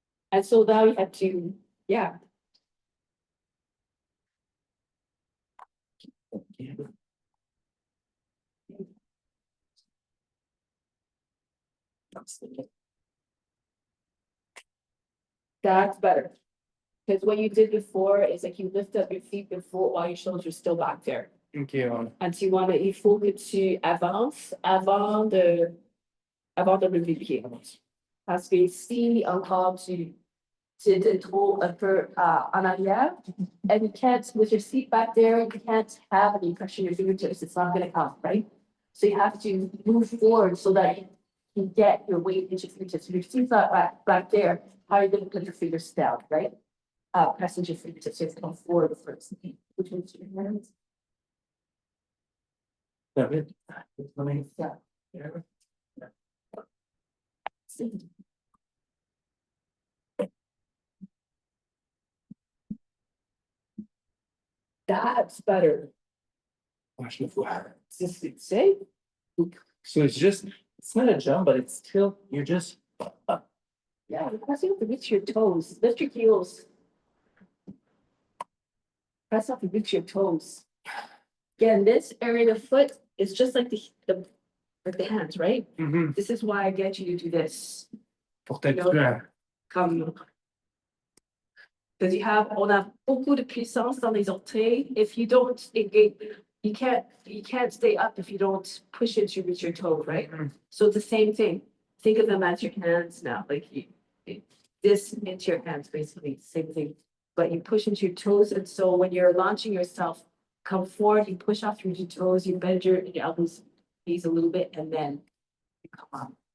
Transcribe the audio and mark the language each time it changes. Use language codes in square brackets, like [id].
[en] And so now you have to, yeah, that's better. Because what you did before is like you lift up your feet before while your shoulders are still back there. Okay, [fr] And tu vois, mais il faut que tu avances avant de lever le pied. Parce que ici, encore, tu te trop un peu en arrière. [en] And you can't, with your seat back there, you can't have any pressure in your fingertips. It's not going to come, right? So you have to move forward so that you can get your weight into your fingertips. If your seat's not back there, how are you going to put your fingers down, right? Pressing your fingertips, so you have to come forward first. Which one's your hands? David. Yeah. That's better. Watch the floor. Say, So it's just, it's not a jump, but it's still, you're just, yeah, press up to reach your toes. Lift your heels. Press up to reach your toes. Again, this area of the foot is just like like the hands, right? This is why I get you to do this. [fr] pour t'habituer à. Comme, because on a beaucoup de puissance dans les orteils. [en] If you don't engage, you can't stay up if you don't push it to reach your toe, right? So it's the same thing. Think of them as your hands now, like this into your hands, basically, same thing. But you push into your toes, and so when you're launching yourself, come forward, you push off through your toes, you bend your elbows, knees a little bit, and then you come up.